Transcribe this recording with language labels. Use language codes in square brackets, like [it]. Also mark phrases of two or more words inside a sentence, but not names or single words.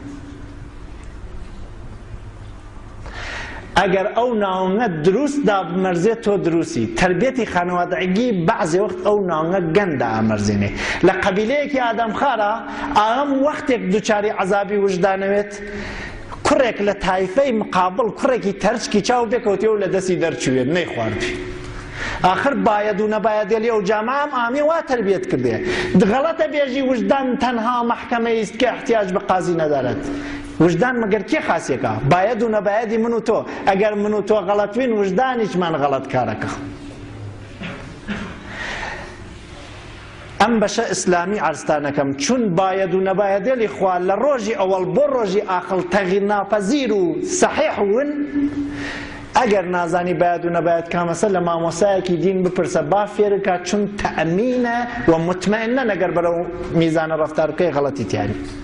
[sdh] ئەگەر ئەو ناوەنگە دروست دامەرزێت تۆ دروستی. تربێتی خانەوادەگی بەعزێ وەخت ئەو ناوەنگە گەندا ئامەرزێنێ. لە قەبیلەیەکی ئادەمخارە ئاغام وەختێک دووچاری عەزابی وجدانەوێت، کوڕێک لە تایفەی مقابڵ کوڕێکی تەرچکی چاو بێکەوتێ و لە دەستی دەرچوێت نەیخواردی. آخر باید و نەبایەدێلی ئەو جامعەم ئامی وا تربیت کردێ. غەڵەتە بێژی وجدان تەنها مەحکەمەیست کە احتیاج بە قازی نەدارێت. وجدان مەگەر کێ خاسیەکە؟ باید و نەبایەدی من و تۆ. ئەگەر من و تۆ غەڵەتوین وجدانیشمان غەڵەت کارەکە. ئەم بەشە ئیسلامی عەرزتانەکەم، چون باید و نەبایەدێلی خوا لە ڕۆژی ئەوەڵ بۆ ڕۆژی ئاخر تەغییر ناپەزیر و سەحیح ون. ئەگەر نازانی باید و نەبایەت کامەسە لە مامۆسایەکی دین بپرسە، با فێرکە، چون تەئەمینە و مطمئنە نەگەر بەرەو میزانە ڕەفتار بکەی غەڵەتی تیاری.